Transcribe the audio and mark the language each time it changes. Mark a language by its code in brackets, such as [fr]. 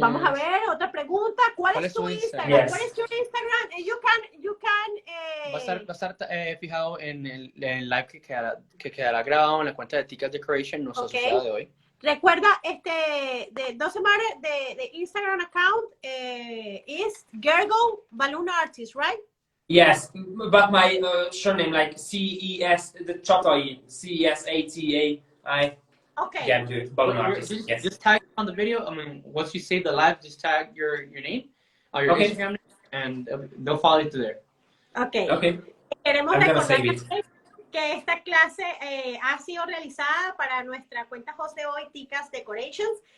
[es] Vamos a ver, otra pregunta. ¿Cuál es tu Instagram? [en] Yes. [es] ¿Cuál es tu Instagram? [en] You can [es] Va a estar fijado en el live que quedará grabado en la cuenta de Ticas Decoration, nuestra sociedad de hoy. Recuerda, [en] doesn't matter, the Instagram account is Gergo Balloon Artist, right? Yes, but my surname like CES, the Chotoi, CESATAI. Okay. Yeah, do it. Balloon artist. Yes. Just tag on the video. I mean, once you save the live, just tag your name or your Instagram name, and they'll follow you to there. Okay. Okay. [es] Queremos [en] I'm gonna [es] recordar [en] save it. [es] que esta clase ha sido realizada para nuestra cuenta host de hoy, Ticas Decorations.